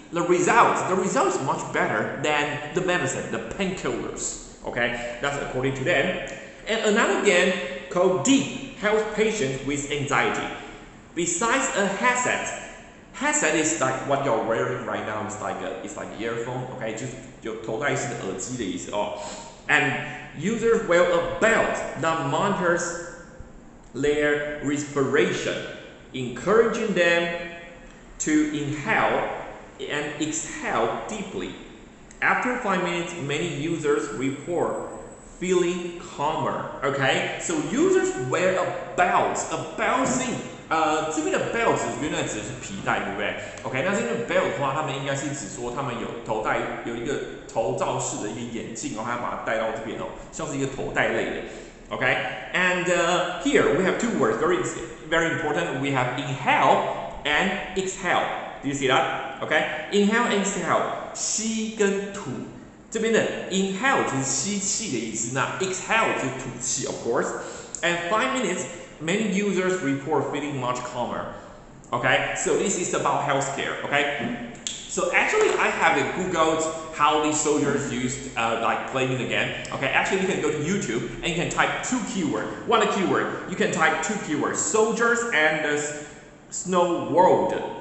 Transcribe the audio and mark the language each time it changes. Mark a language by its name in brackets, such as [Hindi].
[English] the result is much better than the medicine, the painkillers. Okay, that's according to them. And another again called D helps patients with anxiety. Besides a headset is like what you're wearing right now. It's like earphone. [Chinese] Okay, 就是有头戴式的耳机的意思哦。 [English] And users wear a belt that monitors their respiration, encouraging them to inhale and exhale deeply. After 5 minutes, many users report feeling calmer. Okay, so users wear a belt. A belt thing. [Chinese] 这边的 belt 原来指的是皮带，对不对 ？OK， 那这边的 belt 的话，他们应该是指说他们有一个头罩式的一个眼镜，然后还要把它戴到这边哦，像是一个头带类的。 [English] Okay, and here we have two words, very important. We have inhale and exhale. Do you see that? Okay, inhale and exhale， [Chinese] 吸跟吐。这边的 inhale 就是吸气的意思，那 exhale 就是吐气 ， [English] of course. And 5 minutes, many users report feeling much calmer. Okay, so this is about healthcare. Okay. So actually, I have Googled how these soldiers used like playing the game. Okay, actually you can go to YouTube and you can type two keywords. One keyword, you can type two keywords: soldiers and snow world.